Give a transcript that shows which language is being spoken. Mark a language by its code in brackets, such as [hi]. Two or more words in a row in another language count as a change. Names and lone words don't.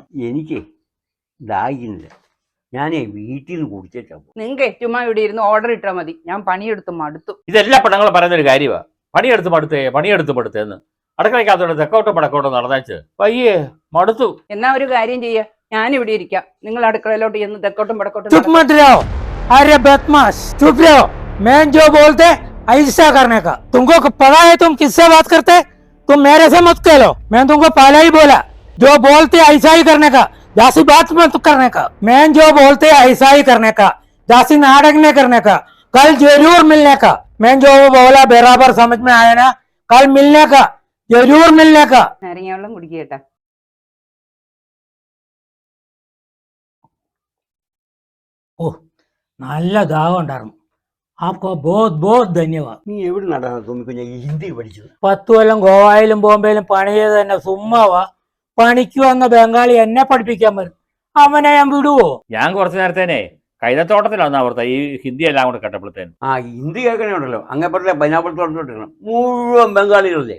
[ml] എനിക്ക് ദാഹിക്കുന്നില്ല. ഞാനേ വീട്ടിൽ നിന്ന് കുടിച്ചേച്ചാ. നിങ്ങൾക്ക് ചുമ്മാ ഇവിടെ ഇരുന്ന് ഓർഡർ ഇട്ടാൽ മതി. ഞാൻ പണിയെടുത്ത് മടുത്തു. ഇതെല്ലാ പെണ്ണുങ്ങളും പറയുന്നൊരു കാര്യമാണ്. പണിയെടുത്ത് മടുത്തേന്ന്. അടുക്കളയ്ക്കകത്തോടെ തെക്കോട്ടും പടക്കോട്ടും നടന്നേച്ച് പയ്യെ മടുത്തു. എന്നാ ഒരു കാര്യം ചെയ്യ, ഞാൻ ഇവിടെ ഇരിക്കാം, നിങ്ങൾ അടുക്കളയിലോട്ട് ചെന്ന് തെക്കോട്ടും പടക്കോട്ടും. [hi] चुप मत रहो, अरे बदमाश चुप रहो। मैं जो बोलते ऐसा करने का। तुमको पता है तुम किससे बात करते? तुम मेरे से मत कहो, मैं तुमको पहले ही बोला जो बोलते ऐसा ही करने का, जासी बात मत करने का। मैं जो बोलते ऐसा ही करने का, जासी नाटक नहीं करने का। कल जरूर मिलने का। मैं जो बोला बराबर समझ में आया ना? कल मिलने का, जरूर मिलने का। [ml] നാരങ്ങ വെള്ളം കുടിക്കേട്ടാ. ഓ നല്ല ദാഹം ഉണ്ടായിരുന്നു. [hi] आपको बहुत बहुत धन्यवाद. [ml] നീ എവിടെ നടാണ് തോന്നിക്കുഞ്ഞ ഈ ഹിന്ദി പഠിച്ചത്? 10 കൊല്ലം ഗോവയിലും ബോംബെയിലും പണി ചെയ്ത് തന്നെ സുമ്മാവാ. പണിക്ക് വന്ന ബംഗാളി എന്നെ പഠിപ്പിക്കാൻ വരും, അവനെ ഞാൻ വിടുവോ? ഞാൻ കുറച്ചു നേരത്തേനെ കൈതത്തോട്ടത്തിലാണ് അവിടുത്തെ ഈ ഹിന്ദി എല്ലാം കൂടെ കേട്ടപ്പോഴത്തേന്. ഹിന്ദി കേൾക്കണേ ഉണ്ടല്ലോ, അങ്ങപ്പുറത്തെ പൈനാപ്പിളത്തോട്ടം മുഴുവൻ ബംഗാളികളല്ലേ.